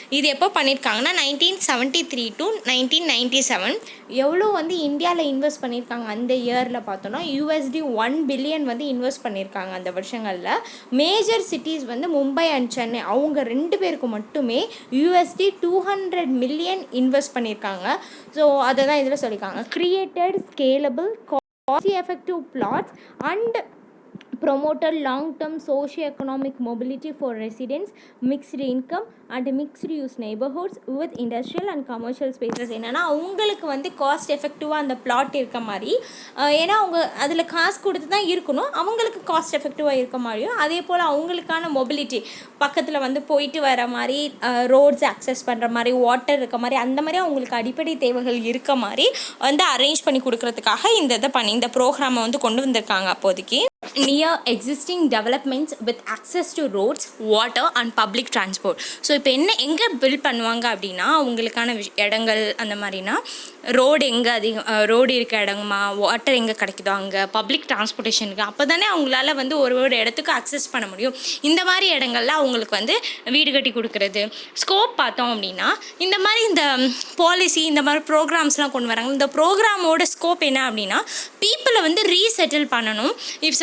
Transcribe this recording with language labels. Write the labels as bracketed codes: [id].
[ta] இது எப்போ பண்ணியிருக்காங்கன்னா 1973 to 1997. எவ்வளோ வந்து இந்தியாவில் இன்வெஸ்ட் பண்ணியிருக்காங்க அந்த இயரில் பார்த்தோன்னா $1 billion வந்து இன்வெஸ்ட் பண்ணியிருக்காங்க அந்த வருஷங்களில். மேஜர் சிட்டிஸ் வந்து மும்பை அண்ட் சென்னை, அவங்க 2 பேருக்கு மட்டுமே $200 million இன்வெஸ்ட் பண்ணியிருக்காங்க. ஸோ அதை தான் இதில் சொல்லியிருக்காங்க. [en] Created scalable cost effective flats and promoted long-term socio-economic mobility for residents, mixed income and mixed use neighborhoods with industrial and commercial spaces. [ta] என்னென்னா அவங்களுக்கு வந்து காஸ்ட் எஃபெக்டிவாக அந்த பிளாட் இருக்க மாதிரி, ஏன்னா அவங்க அதில் காசு கொடுத்து தான் இருக்கணும், அவங்களுக்கு காஸ்ட் எஃபெக்டிவாக இருக்க மாதிரியும், அதே போல் அவங்களுக்கான மொபிலிட்டி பக்கத்தில் வந்து போயிட்டு வர மாதிரி, ரோட்ஸ் அக்சஸ் பண்ணுற மாதிரி, வாட்டர் இருக்க மாதிரி, அந்த மாதிரி அவங்களுக்கு அடிப்படை தேவைகள் இருக்க மாதிரி வந்து அரேஞ்ச் பண்ணி கொடுக்கறதுக்காக இந்த ப்ரோக்ராமை வந்து கொண்டு வந்திருக்காங்க. [en] அப்போதைக்கு near existing developments with access to roads, water and public transport. [ta] So இப்போ எங்கே பில்ட் பண்ணுவாங்க அப்படின்னா, அவங்களுக்கான இடங்கள் அந்த மாதிரினா ரோடு எங்கே ரோடு இருக்க இடமா, வாட்டர் எங்கே கிடைக்குதோ அங்கே, பப்ளிக் டிரான்ஸ்போர்ட்டேஷனுக்கு, அப்போ தானே அவங்களால வந்து ஒரு இடத்துக்கு அக்சஸ் பண்ண முடியும். இந்த மாதிரி இடங்கள்ல அவங்களுக்கு வந்து வீடு கட்டி கொடுக்குறது. ஸ்கோப் பார்த்தோம் அப்படின்னா, இந்த மாதிரி இந்த பாலிசி இந்த மாதிரி ப்ரோக்ராம்ஸ்லாம் கொண்டு வராங்க. இந்த ப்ரோக்ராமோட ஸ்கோப் என்ன அப்படின்னா, பீப்புளை வந்து ரீசெட்டில் பண்ணணும். இஃப்